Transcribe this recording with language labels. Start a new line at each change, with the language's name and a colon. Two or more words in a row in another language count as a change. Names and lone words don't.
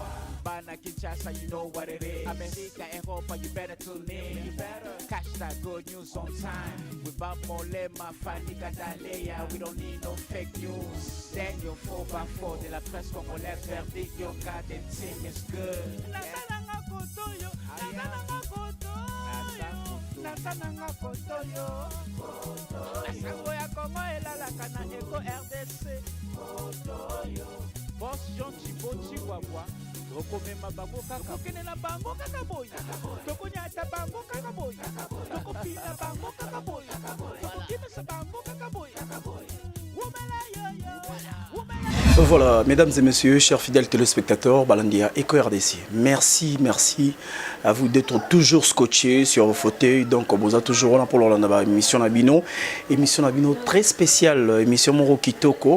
Lingala: Bana Kinshasa,
English: you know what it is. America, Europa, you better tune in. You better catch that good news on time. With Bob Molema, Fanny Gadalea, we don't need no fake news.
French: Daniel 4x4 de la presse congolaise,
English: verdict, your goddamn team is good.
Lingala: Nasananga kotoyo, nasananga kotoyo, nasananga kotoyo. Nasango ya Kongo elalaka na Eko RDC. Boss John Chibochi Wabwa. Tokomema bango kaka bokenela bango kaka boy. Tokonyata bango kaka boy. Tokopina bango kaka boy. Tokokimesa bango kaka boy. Wumela yo yo.
French: Voilà, mesdames et messieurs, chers fidèles téléspectateurs, Balandia Eco RDC. Merci à vous d'être toujours scotchés sur vos fauteuils. Donc, vous êtes toujours là pour l'émission Nabino. Émission Nabino très spéciale, émission Moro Kitoko.